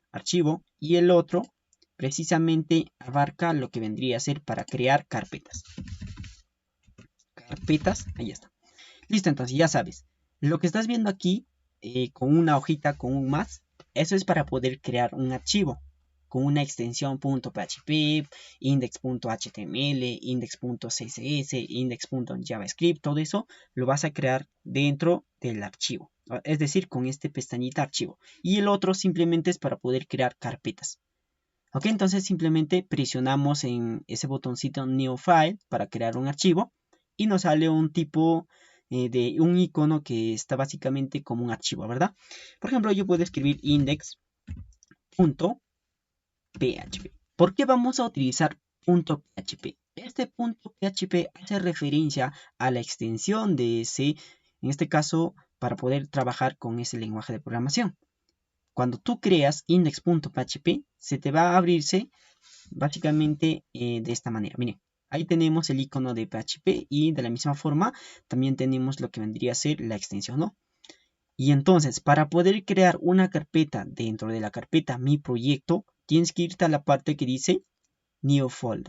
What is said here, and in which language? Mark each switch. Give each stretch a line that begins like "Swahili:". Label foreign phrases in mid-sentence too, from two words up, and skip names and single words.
Spanish: Archivo, y el otro precisamente abarca lo que vendría a ser para crear carpetas. Carpetas, ahí está. Listo, entonces ya sabes. Lo que estás viendo aquí con una hojita, con un más, eso es para poder crear un archivo con una extensión .php, index.html, index.css, index.javascript, todo eso lo vas a crear dentro del archivo. Es decir, con este pestañita archivo. Y el otro simplemente es para poder crear carpetas. Ok, entonces simplemente presionamos en ese botoncito
English: New File
Spanish: para crear un archivo y nos sale un tipo de un icono que está básicamente como un archivo, ¿verdad? Por ejemplo, yo puedo escribir index.php. ¿Por qué vamos a utilizar .php? Este .php hace referencia a la extensión de ese, en este caso, para poder trabajar con ese lenguaje de programación. Cuando tú creas index.php, se te va a abrirse básicamente de esta manera. Miren, ahí tenemos el icono de PHP y de la misma forma también tenemos lo que vendría a ser la extensión, ¿no? Y entonces, para poder crear una carpeta dentro de la carpeta Mi Proyecto, tienes que irte a la parte que dice
English: New Folder.